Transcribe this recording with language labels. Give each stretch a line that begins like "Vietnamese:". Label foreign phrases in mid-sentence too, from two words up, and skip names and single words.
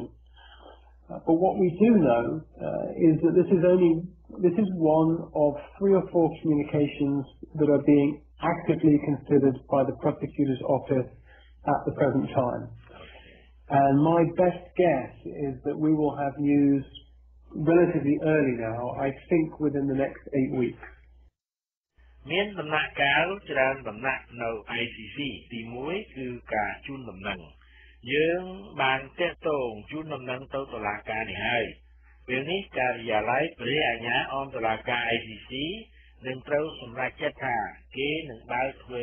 English: But what we do know is that this is one of 3 or 4 communications that are being actively considered by the prosecutor's office at the present time. And my best guess is that we will have news relatively early now, I think within the next 8 weeks.
Khmer: មានដំណាក់កាលច្រើនដំណាក់នៅ ICC ទី1គឺការជូនដំណឹងយើងបានតាក់ទងជូនដំណឹងទៅតុលាការនេះហើយពេលនេះការិយាល័យព្រះអាជ្ញាអមតុលាការ ICC នឹងត្រូវសម្រេចចិត្តថាគេនឹងបើកធ្វើ